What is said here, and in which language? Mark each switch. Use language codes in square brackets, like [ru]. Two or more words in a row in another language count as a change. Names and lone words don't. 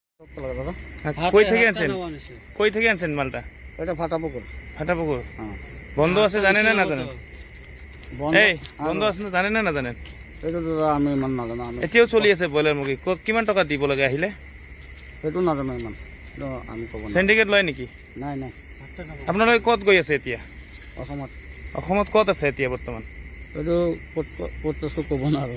[bn] কই থেকে আনছেন? কই থেকে আনছেন মালটা? এটা ফাটাপুকুর। ফাটাপুকুর হ্যাঁ। বন্ধ আছে জানেন না জানেন? এই বন্ধ আছে না জানেন না জানেন? [as] এইটো আমি ইমান নাজানো। আমি এতিয়াও চলি আছে ব্ৰইলাৰ মুৰ্গী। কিমান টকা দিব লাগে আহিলে? সেইটো নাজানো ইমান, আমি ক'ব নোৱাৰো। সিন্ডিকেট লয় নেকি? নাই নাই, আপোনালোকে ক'ত গৈ আছে এতিয়া? অসমত। অসমত ক'ত আছে এতিয়া বৰ্তমান? এইটো ক'ত আছো ক'ব নোৱাৰো।